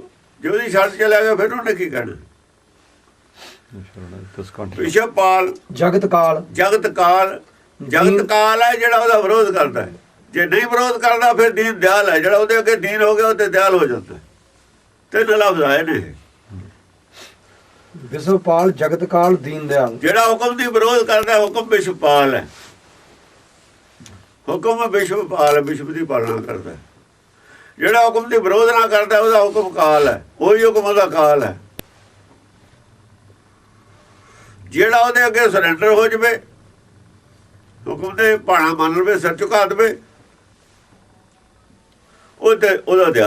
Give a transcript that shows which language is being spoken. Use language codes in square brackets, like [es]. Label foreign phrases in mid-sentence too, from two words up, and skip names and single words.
[pa] ਜੇ ਉਹਦੀ ਛੱਡ ਚਲਿਆ ਗਿਆ ਫਿਰ ਉਹਨੇ ਕੀ ਕਹਿਣਾ? ਵਿਸ਼ਵਪਾਲ जगतकाल ਜਗਤ ਕਾਲ ਹੈ ਜਿਹੜਾ ਉਹਦਾ ਵਿਰੋਧ ਕਰਦਾ ਹੈ। ਜੇ ਨਹੀਂ ਵਿਰੋਧ ਕਰਦਾ ਫਿਰ ਦੀਨ ਦਿਆਲ ਹੈ। ਜਿਹੜਾ ਉਹਦੇ ਅੱਗੇ ਦੀਨ ਹੋ ਗਿਆ ਉਹ ਤੇ ਦਿਆਲ ਹੋ ਜਾਂਦਾ। ਤਿੰਨ ਲਫ਼ਜ਼ ਆਏ ਨੇ। [hi] विषपाल जगतकाल दीन दयाल। [pa] ਜਿਹੜਾ ਹੁਕਮ ਦੀ ਵਿਰੋਧ ਕਰਦਾ ਹੁਕਮ ਵਿਸ਼ਵਪਾਲ ਹੈ। ਹੁਕਮ ਵਿਸ਼ਵਪਾਲ, ਵਿਸ਼ਵ ਦੀ ਪਾਲਣਾ ਕਰਦਾ। ਜਿਹੜਾ ਹੁਕਮ ਦੀ ਵਿਰੋਧ ਨਾ ਕਰਦਾ ਉਹਦਾ ਹੁਕਮ ਕਾਲ ਹੈ। ਉਹੀ ਹੁਕਮ ਉਹਦਾ ਕਾਲ ਹੈ। ਜਿਹੜਾ ਉਹਦੇ ਅੱਗੇ ਸਰੈਂਡਰ ਹੋ ਜਾਵੇ, ਹੁਕਮ ਦੇ ਭਾਣਾ ਮੰਨ ਲਵੇ, ਸਿਰ ਝੁਕਾ ਦੇਵੇ, ਉਹ ਤੇ ਉਹਦਾ ਦਿਆਲ ਹੈ।